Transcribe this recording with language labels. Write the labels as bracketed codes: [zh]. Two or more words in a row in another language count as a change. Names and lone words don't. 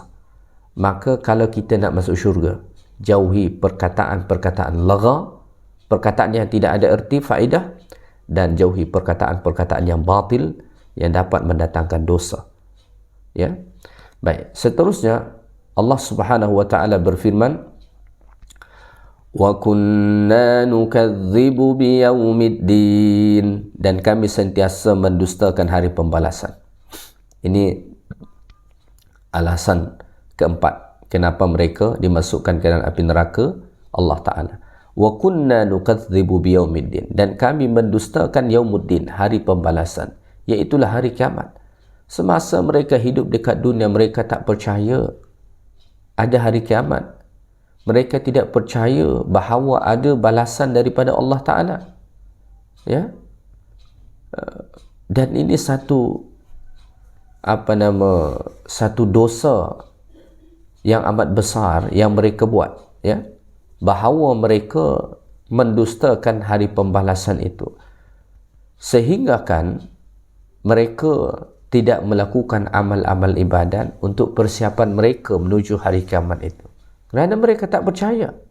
[ms] Maka kalau kita nak masuk syurga, jauhi perkataan-perkataan lagha, perkataan yang tidak ada erti, faedah, dan jauhi perkataan-perkataan yang batil yang dapat mendatangkan dosa. Ya. Baik, seterusnya Allah [ar] سبحانه وتعالى [ms] berfirman, [ar] وكنا نكذب بيوم الدين, [ms] dan kami sentiasa mendustakan hari pembalasan. Ini alasan keempat kenapa mereka dimasukkan ke dalam api neraka Allah Ta'ala. [ar] وكنا نكذب بيوم الدين, [ms] dan kami mendustakan yaumuddin, hari pembalasan, iaitulah hari kiamat. Semasa mereka hidup dekat dunia, mereka tak percaya ada hari kiamat. Mereka tidak percaya bahawa ada balasan daripada Allah Ta'ala. Ya? Dan ini satu dosa yang amat besar yang mereka buat, ya, bahawa mereka mendustakan hari pembalasan itu, sehingga kan mereka tidak melakukan amal-amal ibadat untuk persiapan mereka menuju hari kiamat itu, kerana mereka tak percaya.